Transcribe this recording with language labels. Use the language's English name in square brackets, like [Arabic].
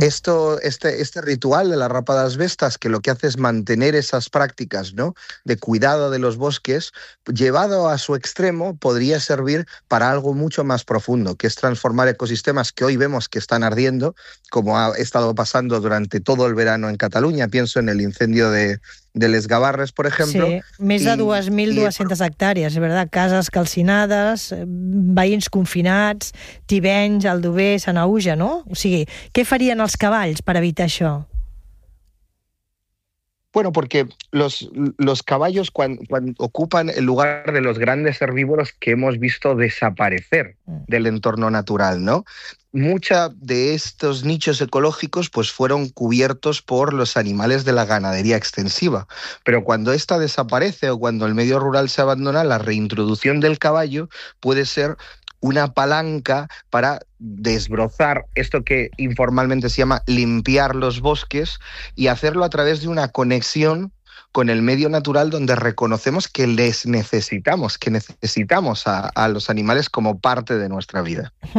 [Spanish] Este ritual de la rapa das bestas, que lo que hace es mantener esas prácticas, ¿no?, de cuidado de los bosques, llevado a su extremo, podría servir para algo mucho más profundo, que es transformar ecosistemas que hoy vemos que están ardiendo, como ha estado pasando durante todo el verano en Cataluña. Pienso en el incendio de Les Gavarres, por ejemplo. [Catalan] Sí, més de 2.200 hectàrees, és veritat, cases calcinades, veïns confinats, Tivenys, Aldover, Sanaüja, no? O sigui, què farien els cavalls per evitar això? [Spanish] Bueno, porque los caballos cuando ocupan el lugar de los grandes herbívoros que hemos visto desaparecer del entorno natural, ¿no? Mucha de estos nichos ecológicos pues fueron cubiertos por los animales de la ganadería extensiva, pero cuando esta desaparece o cuando el medio rural se abandona, la reintroducción del caballo puede ser una palanca para desbrozar esto que informalmente se llama limpiar los bosques y hacerlo a través de una conexión con el medio natural donde reconocemos que les necesitamos, que necesitamos a los animales como parte de nuestra vida.